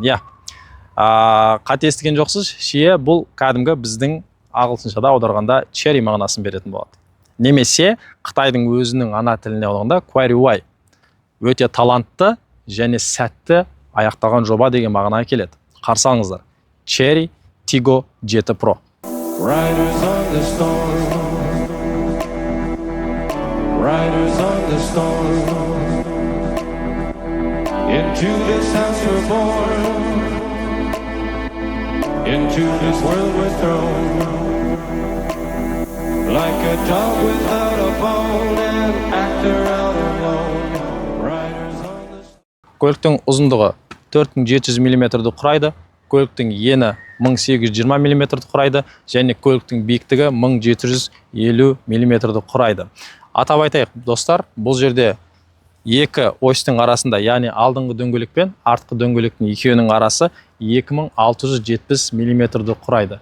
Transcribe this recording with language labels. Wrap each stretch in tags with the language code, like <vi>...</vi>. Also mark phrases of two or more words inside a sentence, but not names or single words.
<kk>Қате естіген жоқсыз, шие бұл кәдімгі біздің ағылшыншада аударғанда cherry мағынасын беретін болады. Немесе Қытайдың өзінің ана тіліне аударғанда Kuai-Ruai. Өте талантты және сәтті аяқталған жоба деген мағынаға келеді. Қарсы алыңыздар. Cherry Tiggo 7 Pro.</kk> <en>Riders on the storm. Riders on the storm. Into this house we're born. Into this world we're thrown. Like a dog without a bone, an actor out alone. Riders on the storm.</en> <kk>Көліктің ұзындығы 4700 мм-ді құрайды. Көліктің ені 1820 мм-ді құрайды. Және көліктің биіктігі 1750 мм-ді құрайды. Атап айтайық, достар, бұл жерде екі осьтің арасында, яғни алдыңғы дөңгелек пен артқы дөңгелектің екеуінің арасы 2670 мм-ді құрайды.</kk>